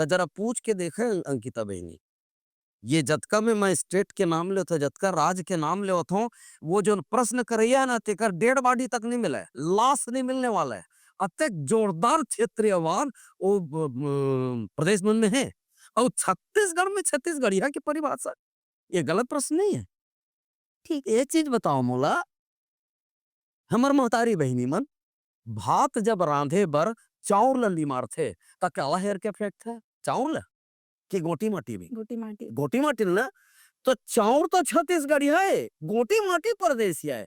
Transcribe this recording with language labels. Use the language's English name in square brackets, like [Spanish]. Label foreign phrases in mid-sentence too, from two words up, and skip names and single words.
[Chhattisgarhi] जरा पूछ के देखे अंकिता बहनी, ये जतका में मैं स्टेट के नाम ले तो जतका राज्य के नाम ले हो, वो जो प्रश्न करैया ना तेकर [English] dead body [Chhattisgarhi] तक नहीं मिला है, लाश नहीं मिलने वाला है। अतक जोरदार क्षेत्रीयवाद वो प्रदेश में है। और छत्तीसगढ़ में छत्तीसगढ़िया की परिभाषा, ये गलत प्रश्न नहीं है। ठीक, एक चीज बताओ मोला, हमर महतारी बहनी मन भात जब रांधे बर चाउर ला लिमार थे त काला हेयर के फेंक थे चाउर ला कि गोटी माटी में, गोटी माटी। गोटी माटी ना, तो चाउर तो छत्तीसगढ़िया है, गोटी माटी परदेसिया है।